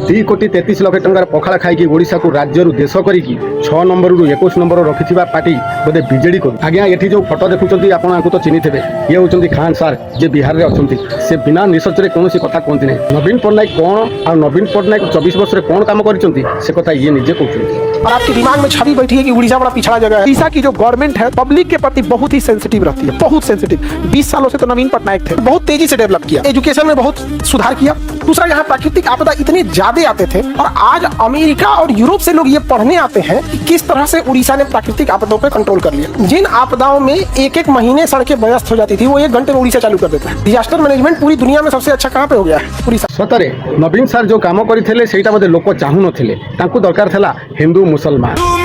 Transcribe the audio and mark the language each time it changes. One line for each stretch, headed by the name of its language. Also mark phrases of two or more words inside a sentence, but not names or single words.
Odia: 2,33,00,000 ଟଙ୍କାର ପଖାଳ ଖାଇକି ଓଡ଼ିଶାକୁ ରାଜ୍ୟରୁ ଦେଶ କରିକି 6 ନମ୍ବରରୁ 21 ନମ୍ବର ରଖିଥିବା ପାର୍ଟି ବୋଧେ ବିଜେଡି କରୁ। ଆଜ୍ଞା, ଏଠି ଯେଉଁ ଫଟୋ ଦେଖୁଛନ୍ତି ଆପଣ ଆଙ୍କୁ ତ ଚିହ୍ନିଥିବେ। ଇଏ ହେଉଛନ୍ତି ଖାନ୍ ସାର୍, ଯିଏ ବିହାରରେ ଅଛନ୍ତି। ସେ ବିନା ନିସର୍ଚ୍ଚରେ କୌଣସି କଥା କୁହନ୍ତି ନାହିଁ। ନବୀନ ପଟ୍ଟନାୟକ କ'ଣ ଆଉ ନବୀନ ପଟ୍ଟନାୟକ 24 ବର୍ଷରେ କ'ଣ କାମ କରିଛନ୍ତି ସେ କଥା ଇଏ ନିଜେ କହୁଛନ୍ତି।
Hindi: और आपके दिमाग में छवि बैठी है कि उड़ीसा बड़ा पिछड़ा जगह है। उड़ीसा की जो गवर्नमेंट है पब्लिक के प्रति बहुत ही सेंसिटिव रहती है, बहुत सेंसिटिव। 20 सालों से तो नवीन पटनायक थे, बहुत तेजी से डेवलप किया, एजुकेशन में बहुत सुधार किया। दूसरा, यहाँ प्राकृतिक आपदा इतने ज्यादा आते थे और आज अमेरिका और यूरोप से लोग ये पढ़ने आते हैं कि किस तरह से उड़ीसा ने प्राकृतिक आपदाओं पर कंट्रोल कर लिया। जिन आपदाओं में एक महीने सड़कें व्यस्त हो जाती थी, वो 1 घंटे में उड़ीसा चालू कर देता है।
English: disaster management
Hindi: पूरी दुनिया में सबसे अच्छा कहाँ पे हो गया है? उड़ीसा।
Odia: ସତରେ ନବୀନ ସାର୍ ଯେଉଁ କାମ କରିଥିଲେ ସେଇଟା ବୋଧେ ଲୋକ ଚାହୁଁନଥିଲେ। ତାଙ୍କୁ ଦରକାର ଥିଲା ହିନ୍ଦୁ ମୁସଲମାନ।